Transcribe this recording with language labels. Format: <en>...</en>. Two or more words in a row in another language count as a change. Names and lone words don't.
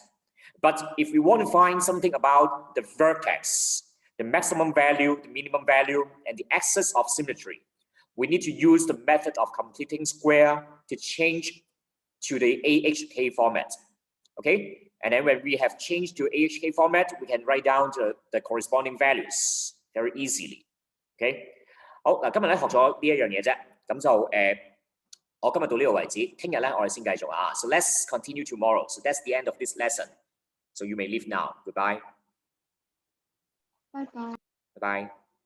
<en>But if we want to find something about the vertex, the maximum value, the minimum value, and the axis of symmetry, we need to use the method of completing square to change to the AHK format. Okay, and then when we have changed to AHK format, we can write down the corresponding values very easily.</en> <yue>Okay， 好嗱，今日咧學咗呢一樣嘢啫，咁就我今日到呢度為止，聽日咧我哋先繼續啊。</yue> <en>So let's continue tomorrow. So that's the end of this lesson. So you may leave now. Goodbye. Bye bye. Bye bye.</en>